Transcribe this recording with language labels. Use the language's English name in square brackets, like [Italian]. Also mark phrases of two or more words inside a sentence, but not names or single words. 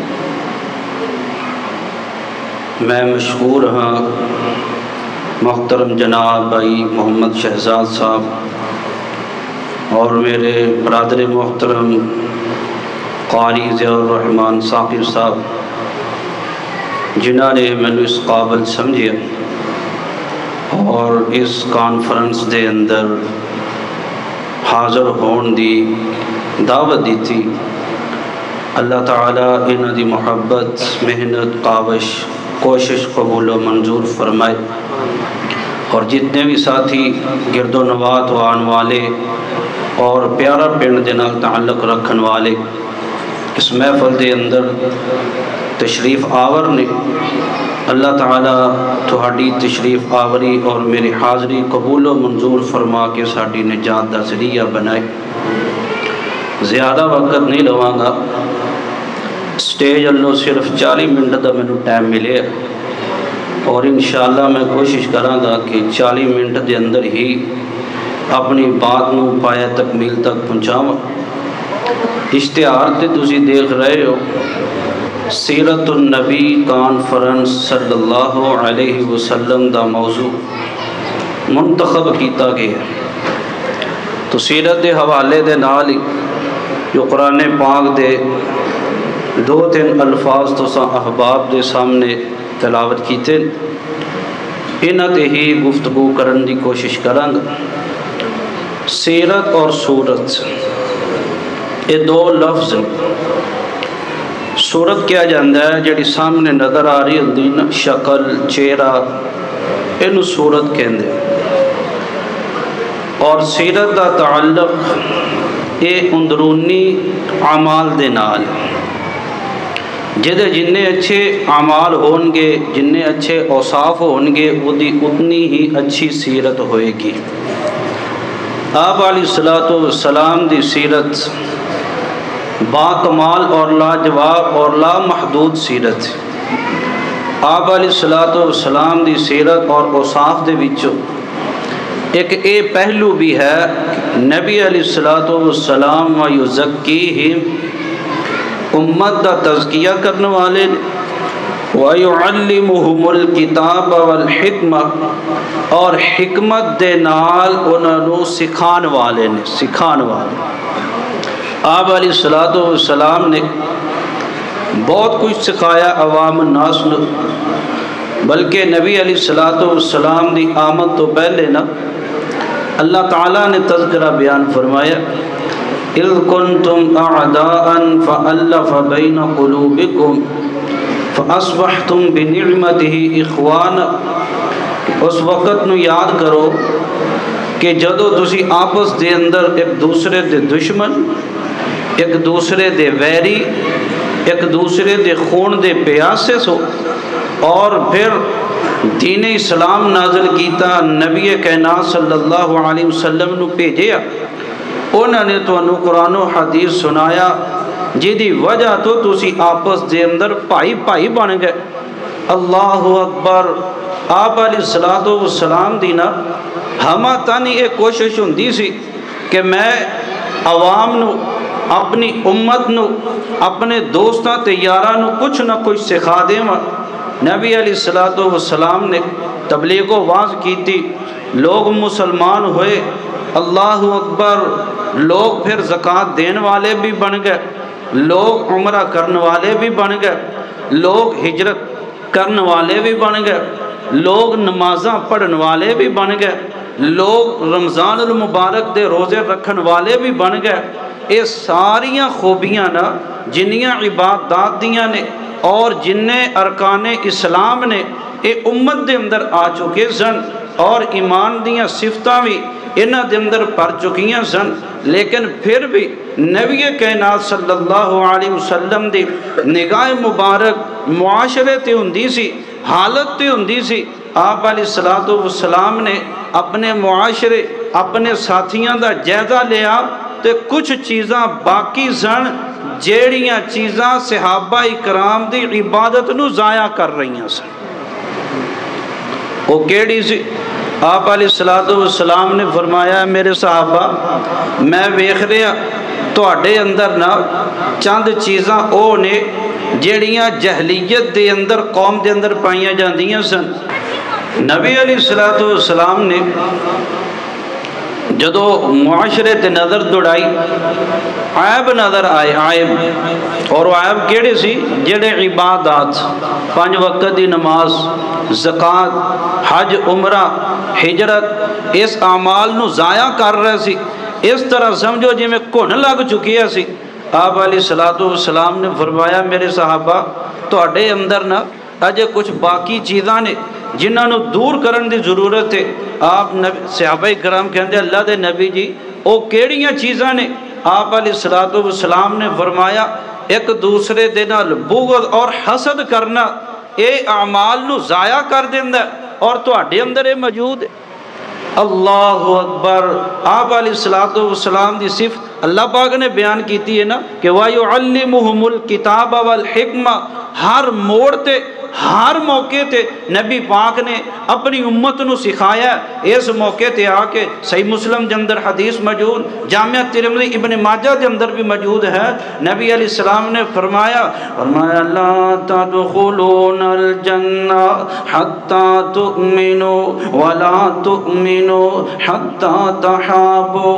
[Punjabi] میں مشہور ہاں محترم جناب بھائی محمد شہزاد صاحب اور میرے برادر محترم قاری ضیاء الرحمن ثاقب صاحب جنہوں نے میں اس قابل سمجھیا اور اس کانفرنس دے اندر حاضر ہون دی دعوت دی تھی. اللہ تعالیٰ انہاں دی محبت محنت کاوش کوشش قبول و منظور فرمائے اور جتنے بھی ساتھی گرد و نواط و آن والے اور پیارا پنڈ دے نال تعلق رکھن والے اس محفل دے اندر تشریف آور نے، اللہ تعالیٰ تہاڈی تشریف آوری اور میری حاضری قبول و منظور فرما کے ساڈی نجات دا ذریعہ بنائے۔ زیادہ وقت نہیں لواں گا، سٹیج اللہ صرف 40 منٹ دا مینوں ٹائم ملے، اور انشاءاللہ میں کوشش کراں گا کہ 40 منٹ دے اندر ہی اپنی بات نو پایا تکمیل تک پہنچاواں۔ اشتہار تے تسی دیکھ رہے ہو، سیرت النبی کانفرنس [Arabic] صلی اللہ علیہ وسلم [Punjabi] دا موضوع منتخب کیتا گیا ہے۔ تو سیرت دے حوالے دے نال ہی جو قرآن پاک دے 2-3 الفاظ تساں احباب دے سامنے تلاوت کیتے، انہاں تے ہی گفتگو کرن دی کوشش کراں گا۔ [Urdu] سیرت اور صورت یہ 2 لفظ ہیں۔ [Punjabi] صورت کیا جاندہ ہے جڑی سامنے نظر آ رہی ہوندی نا، شکل چہرہ، اینو صورت کہندے، اور سیرت دا تعلق اے اندرونی اعمال دے نال، جدے جننے اچھے اعمال ہون گے، جننے اچھے اوصاف ہون گے، وہ دی اتنی ہی اچھی سیرت ہوئے گی۔ آپ علیہ السلام دی سیرت با کمال اور لاجواب اور لامحدود سیرت ہے۔ آپ علیہ السلام دی سیرت اور اوصاف دے وچوں ایک اے پہلو بھی ہے، نبی علیہ السلام [Arabic] و یزکیہم، [Punjabi] امت دا تزکیہ کرنے والے نے، [Arabic] وَيُعَلِّمُهُمُ الْكِتَابَ وَالْحِکْمَةَ، [Punjabi] اور حکمت دے نال انہوں نے سکھان والے نے، سکھان والے۔ آپ علیہ السلام نے بہت کچھ سکھایا عوام الناس نے، بلکہ نبی علیہ السلام دی آمد تو پہلے نا اللہ تعالیٰ نے تذکرہ بیان فرمایا، [Arabic] اِذْ كُنْتُمْ أَعْدَاءً فَأَلَّفَ بَيْنَ قُلُوبِكُمْ فَأَصْبَحْتُمْ بِنِعْمَتِهِ إِخْوَانًا۔ [Punjabi] اس وقت نو یاد کرو کہ جدو تسی آپس دے اندر ایک دوسرے دے دشمن، ایک دوسرے دے ویری، ایک دوسرے دے خون دے پیاسے سو، اور پھر دین اسلام نازل کیتا، نبی کائنات [Arabic] صلی اللہ علیہ وسلم [Punjabi] نو بھیجیا، انہوں نے تو انہوں قرآن و حدیث سنایا، جدی وجہ تو تسی آپس دے اندر پائی پائی بن گئے۔ [Arabic] اللہ اکبر۔ [Punjabi] آپ علیہ السلام دینا ہمہ تانی ایک کوشش ہوندی سی کہ میں عوام نو، اپنی امت نو، اپنے دوستاں تے یاراں نو کچھ نہ کچھ سکھا دیں۔ نبی علیہ السلام نے تبلیغ و واعظ کی تھی، لوگ مسلمان ہوئے، [Arabic] اللہ اکبر، [Punjabi] لوگ پھر زکوٰۃ دین والے بھی بن گئے، لوگ عمرہ کرنے والے بھی بن گئے، لوگ ہجرت کرنے والے بھی بن گئے، لوگ نمازاں پڑھن والے بھی بن گئے، لوگ رمضان المبارک دے روزے رکھن والے بھی بن گئے۔ یہ ساریاں خوبیاں نا جنیاں عبادات دیاں نے اور جننے ارکان اسلام نے یہ امت دے اندر آ چکے سن، اور ایمان دیاں صفتاں بھی انہاں دے اندر پڑ چکیاں سن، لیکن پھر بھی نبی کائنات [Arabic] صلی اللہ علیہ وسلم [Punjabi] دی نگاہ مبارک معاشرے تے ہوندی سی، حالت تے ہوندی سی۔ آپ علیہ السلام نے اپنے معاشرے، اپنے ساتھیاں دا جائزہ لیا، تے کچھ چیزاں باقی سن جیڑیاں چیزاں صحابہ اکرام دی عبادت نو ضائع کر رہی ہیں سن۔ وہ کیڑی سی؟ آپ علیہ السلام نے فرمایا، میرے صحابہ میں ویکھ رہا تواڈے اندر نا چند چیزاں او نے جیڑیاں جہلیت دے اندر قوم دے اندر پائیاں جاندیاں سن۔ نبی علیہ السلام نے جدو معاشرے تے نظر دوڑائی، عیب نظر آئے، عیب، اور وہ عیب کیڑے سی؟ جڑے عبادات، 5 وقت دی نماز، زکوٰۃ، حج، عمرہ، ہجرت، اس اعمال نو ضائع کر رہے سی، اس طرح سمجھو جی میں کن لگ چکی ہے سی۔ آپ علیہ السلام نے فرمایا، میرے صحابہ تواڈے اندر نا اجے کچھ باقی چیزاں نے جنہاں نو دور کرن دی ضرورت ہے۔ آپ صحابہ کرام کہندے اللہ دے نبی جی او کیڑیاں چیزاں نے؟ آپ علیہ السلام نے فرمایا، ایک دوسرے دے نال بغض اور حسد کرنا اے اعمال نو ضائع کر دیندا ہے، اور تواڈے اندر یہ موجود ہے۔ [Arabic] اللہ اکبر۔ [Punjabi] آپ [Arabic] علیہ الصلوۃ والسلام [Punjabi] دی صفت اللہ پاک نے بیان کیتی ہے نا کہ [Arabic] وَيُعَلِّمُهُمُ الْكِتَابَ وَالْحِکْمَةَ، [Punjabi] ہر موڑ تے ہر موقع تے نبی پاک نے اپنی امت نو سکھایا ہے۔ اس موقع تے آ کے صحیح مسلم دے اندر حدیث موجود، جامعہ ترمذی ابن ماجہ دے اندر بھی موجود ہے۔ نبی علیہ السلام نے فرمایا [Arabic] لا تدخلون الجنہ حتی تؤمنوا ولا تؤمنوا حتی تحابوا۔